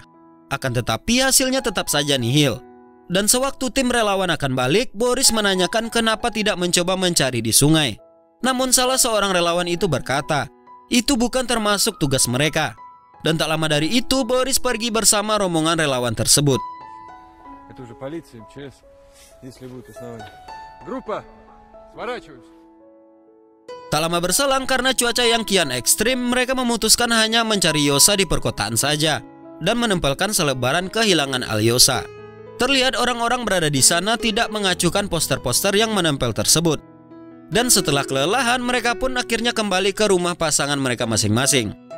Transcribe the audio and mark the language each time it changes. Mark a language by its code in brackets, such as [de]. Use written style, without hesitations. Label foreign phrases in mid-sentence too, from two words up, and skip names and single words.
[id] Akan tetapi hasilnya tetap saja nihil. Dan sewaktu tim relawan akan balik, Boris menanyakan kenapa tidak mencoba mencari di sungai. Namun salah seorang relawan itu berkata, itu bukan termasuk tugas mereka. Dan tak lama dari itu Boris pergi bersama rombongan relawan tersebut. [ru] Это уже полиция, МЧС, если будет основание. Группа, сворачиваемся. [id] Tak lama berselang karena cuaca yang kian ekstrim, mereka memutuskan hanya mencari Yosa di perkotaan saja dan menempelkan selebaran kehilangan Alyosa. Terlihat orang-orang berada di sana tidak mengacuhkan poster-poster yang menempel tersebut. Dan setelah kelelahan, mereka pun akhirnya kembali ke rumah pasangan mereka masing-masing.